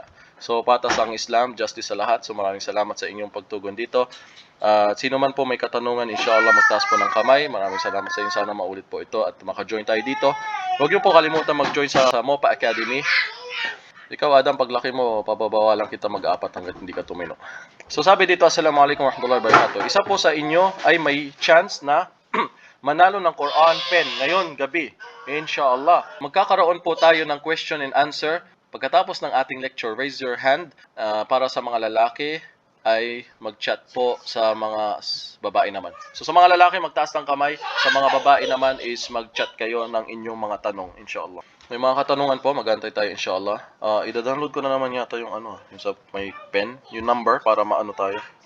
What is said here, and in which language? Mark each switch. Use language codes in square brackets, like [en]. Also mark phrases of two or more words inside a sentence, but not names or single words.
[tl] So, patas ang Islam, justice sa lahat. So, maraming salamat sa inyong pagtugon dito. Sino man po may katanungan, inshallah magtaas po ng kamay. Maraming salamat sa inyo. Sana maulit po ito at maka-join tayo dito. Huwag niyo po kalimutan mag-join sa Mopa Academy. Ikaw, Adam, paglaki mo, pababawalan kita mag-apat hanggat hindi ka tumino. So, sabi dito, [ar] السلام عليكم ورحمة الله وبركاته. [tl] Isa po sa inyo ay may chance na manalo ng Quran pen ngayon gabi. Inshallah. Magkakaroon po tayo ng [en] question and answer. [tl] Pagkatapos ng ating lecture, [en] raise your hand. [tl] Para sa mga lalaki ay mag-chat po, sa mga babae naman. So, sa mga lalaki, magtaas ng kamay. Sa mga babae naman is mag-chat kayo ng inyong mga tanong, inshallah. May mga katanungan po, mag-antay tayo inshallah. Ida-download ko na naman yata yung yung sa may pen, yung number para maano tayo.